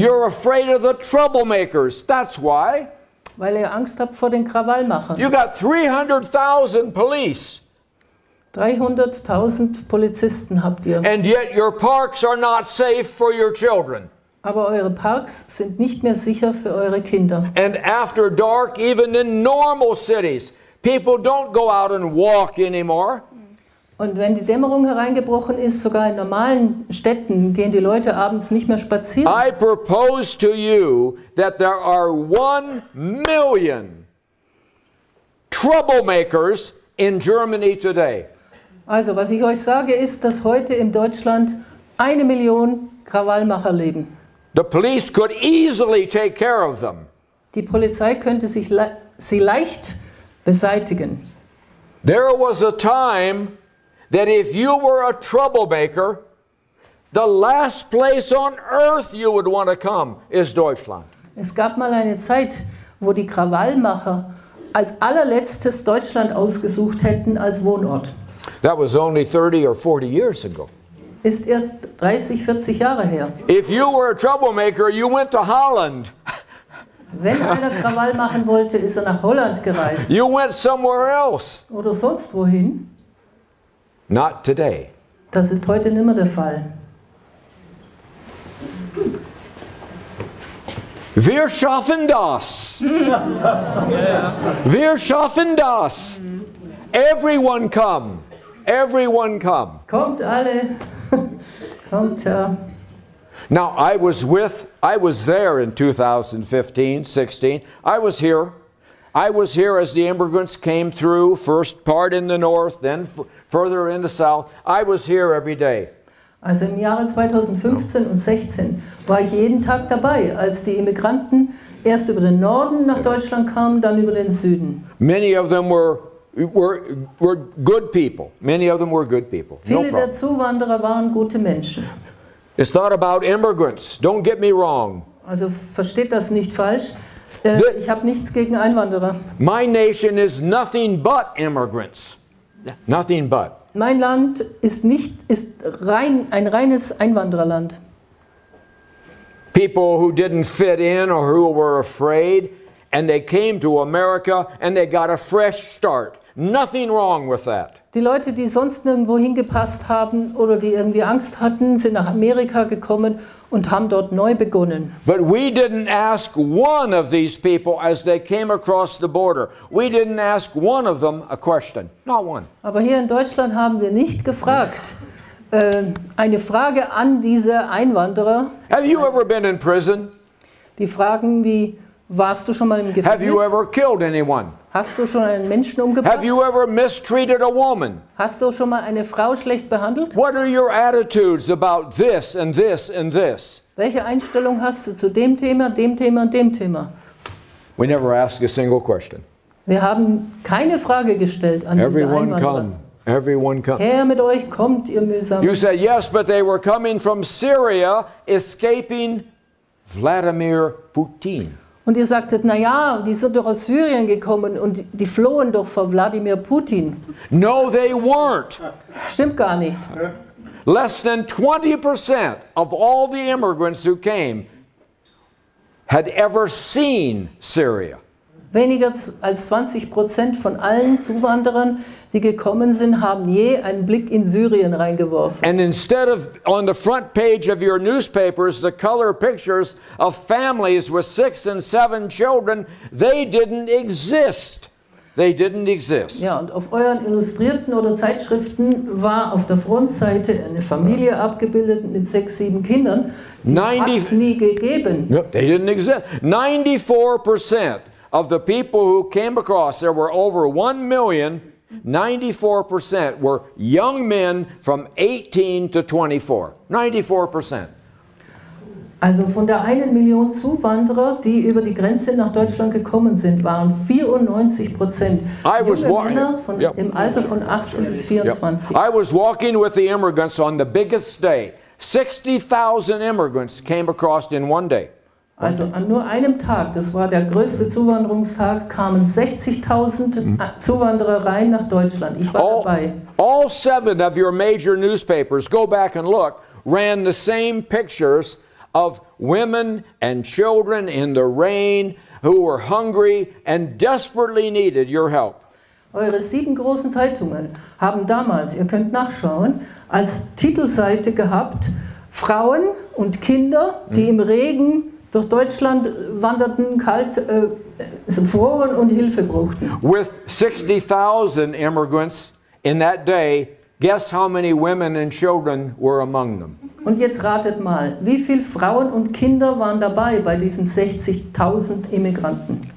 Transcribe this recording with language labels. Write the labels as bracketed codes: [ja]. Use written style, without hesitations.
[en] You're afraid of the troublemakers. That's why. [de] Weil ihr Angst habt vor den Krawallmachern. [en] You got 300,000 police. [de] 300.000 Polizisten habt ihr. [en] And yet your parks are not safe for your children. [de] Aber eure Parks sind nicht mehr sicher für eure Kinder. [en] And after dark, even in normal cities, people don't go out and walk anymore. [de] Und wenn die Dämmerung hereingebrochen ist, sogar in normalen Städten, gehen die Leute abends nicht mehr spazieren. [en] I propose to you that there are 1 million troublemakers in Germany today. [de] Also, was ich euch sage, ist, dass heute in Deutschland 1 Million Krawallmacher leben. [en] The police could easily take care of them. [de] Die Polizei könnte sie leicht beseitigen. [en] There was a time that if you were a troublemaker, the last place on earth you would want to come is Deutschland. [de] Es gab mal eine Zeit, wo die Krawallmacher als allerletztes Deutschland ausgesucht hätten als Wohnort. [en] That was only 30 or 40 years ago. [de] Ist erst 30, 40 Jahre her. [en] If you were a troublemaker, you went to Holland. [de] Wenn einer Krawall machen wollte, ist er nach Holland gereist. [en] You went somewhere else. [de] Oder sonst wohin. [en] Not today. [de] Das ist heute nicht mehr der Fall. Wir schaffen das. Wir schaffen das. [en] Everyone come. Everyone come. [de] Kommt alle. Kommt ja. [en] Now I was there in 2015, 16. I was here as the immigrants came through, first part in the north, then further in the south. I was here every day. [de] Also im Jahre 2015 und 16 war ich jeden Tag dabei, als die Immigranten erst über den Norden nach Deutschland kamen, dann über den Süden. [en] Many of them were good people. Many of them were good people. [de] Viele der Zuwanderer waren gute Menschen. [en] It's not about immigrants. Don't get me wrong. [de] Also versteht das nicht falsch. Ich habe nichts gegen Einwanderer. [en] My nation is nothing but immigrants. Nothing but. [de] Mein Land ist ein reines Einwandererland. [en] People who didn't fit in or who were afraid, and they came to America and they got a fresh start. Nothing wrong with that. [de] Die Leute, die sonst nirgendwo hingepasst haben oder die irgendwie Angst hatten, sind nach Amerika gekommen und haben dort neu begonnen. [en] But we didn't ask one of these people as they came across the border. We didn't ask one of them a question. Not one. [de] Aber hier in Deutschland haben wir nicht gefragt. Eine Frage an diese Einwanderer. [en] Have you ever been in prison? [de] Die Fragen wie, warst du schon mal im Gefängnis? [en] Have you ever killed anyone? [de] Hast du schon einen Menschen umgebracht? [en] Have you ever mistreated a woman? [de] Hast du schon mal eine Frau schlecht behandelt? [en] What are your attitudes about this and this and this? [de] Welche Einstellung hast du zu dem Thema, dem Thema und dem Thema? [en] We never ask a single question. [de] Wir haben keine Frage gestellt an diese [en] Everyone [de] Einwanderer. [en] come. Everyone come. [de] Her mit euch, kommt ihr mühsam. [en] You said yes, but they were coming from Syria, escaping Vladimir Putin. [de] Und ihr sagtet, na ja, die sind doch aus Syrien gekommen und die flohen doch vor Wladimir Putin. [en] No, they weren't. [de] Stimmt gar nicht. [en] Less than 20% of all the immigrants who came had ever seen Syria. [de] Weniger als 20% von allen Zuwanderern, die gekommen sind, haben je einen Blick in Syrien reingeworfen. [en] And instead of on the front page of your newspapers, the color pictures of families with 6 and 7 children, they didn't exist. They didn't exist. [de] Ja, und auf euren Illustrierten oder Zeitschriften war auf der Frontseite eine Familie abgebildet mit 6, 7 Kindern. Die hat es nie gegeben. [en] No, they didn't exist. 94% of the people who came across, there were over 1 million, 94% were young men from 18 to 24. 94%. [de] Also von der 1 Million Zuwanderer, die über die Grenze nach Deutschland gekommen sind, waren 94% junge Männer im Alter von 18 bis 24. [en] I was walking with the immigrants on the biggest day. 60,000 immigrants came across in one day. [de] Also an nur einem Tag, das war der größte Zuwanderungstag, kamen 60.000 Zuwanderer rein nach Deutschland. Ich war dabei. [en] All 7 of your major newspapers, go back and look, ran the same pictures of women and children in the rain who were hungry and desperately needed your help. [de] Eure 7 großen Zeitungen haben damals, ihr könnt nachschauen, als Titelseite gehabt, Frauen und Kinder, die im Regen durch Deutschland wanderten, kalt, froren und Hilfe brauchten. [en] With 60,000 immigrants in that day, guess how many women and children were among them? [de] Und jetzt ratet mal, wie viele Frauen und Kinder waren dabei bei diesen 60.000 Immigranten?